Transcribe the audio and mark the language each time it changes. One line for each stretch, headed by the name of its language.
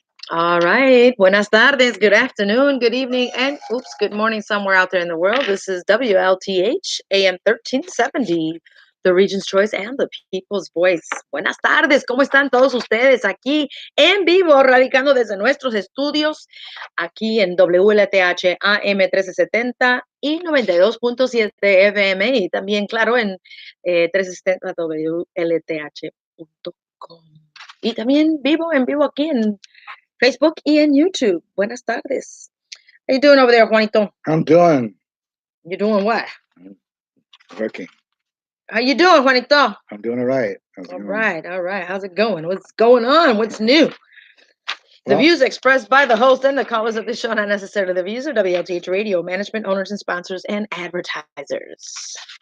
English: All right.
Spanish: Buenas tardes.
English: Good afternoon. Good evening. And good morning somewhere out there in the world. This is WLTH AM 1370, the region's choice and the people's voice.
Spanish: Buenas tardes. ¿Cómo están todos ustedes aquí en vivo, radicando desde nuestros estudios aquí en WLTH AM 1370 y 92.7 FM y también, claro, en 1370 WLTH.com. Y también en vivo aquí en Facebook y en YouTube. Buenas tardes.
English: How you doing over there, Juanito? I'm doing. You doing what? Working. How you doing, Juanito? I'm doing all right. All right. How's it going? What's going on? What's new? The views expressed by the host and the callers of this show are not necessarily the views of WLTH Radio, management, owners, and sponsors, and advertisers.